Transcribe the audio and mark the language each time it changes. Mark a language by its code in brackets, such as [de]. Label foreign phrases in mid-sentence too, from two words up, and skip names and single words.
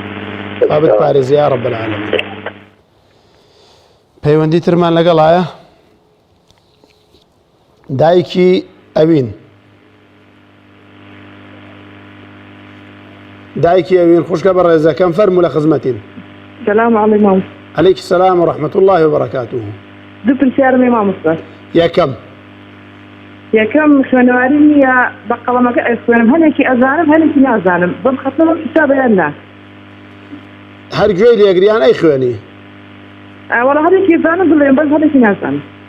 [ckb] خوا بتپارێزێ [ar] یا رب العالمین. [ckb] پەیوەندی ترمان لەگەڵایە؟ دایکی ئەوین. دایکی ئەوین خوشکە بە ڕێزەکەم فەرموو لە خزمەتین. [ar] السلام عليكم. عليك السلام ورحمة الله وبركاته. [ckb] دو پرسیارم مامۆستا. یەکەم یەکەم خوێنەواری نییە بە قەڵەمەکە ئەخوێنم هەنێکی ئەزانم هەنێکی نازانم بەم خەتەوە حسابیان نا. هەر گوێی لێگریان ئەی خوێنی؟ وەڵا هەرێکی زانم بڵێم بەس هەرێکی نازانم.